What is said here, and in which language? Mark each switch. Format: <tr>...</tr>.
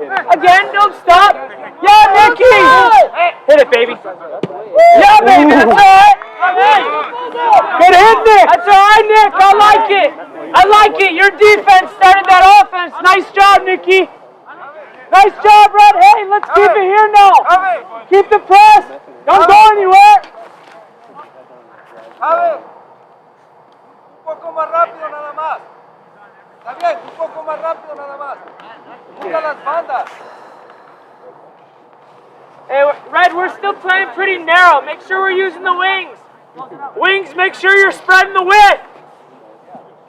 <en>Again, don't stop! Yeah, Nicky! Hit it, baby! Yeah, baby, that's right! Good hit, Nick. That's all right, Nick. I like it. I like it. Your defense started that offense. Nice job, Nicky. Nice job, Red. Hey, let's keep it here now. Keep the press. Don't go anywhere.</en> <es>Un poco más rápido nada más. Está bien, un poco más rápido nada más. Busca las bandas.</es> <en>Hey, Red, we're still playing pretty narrow. Make sure we're using the wings. Wings, make sure you're spreading the width.</en>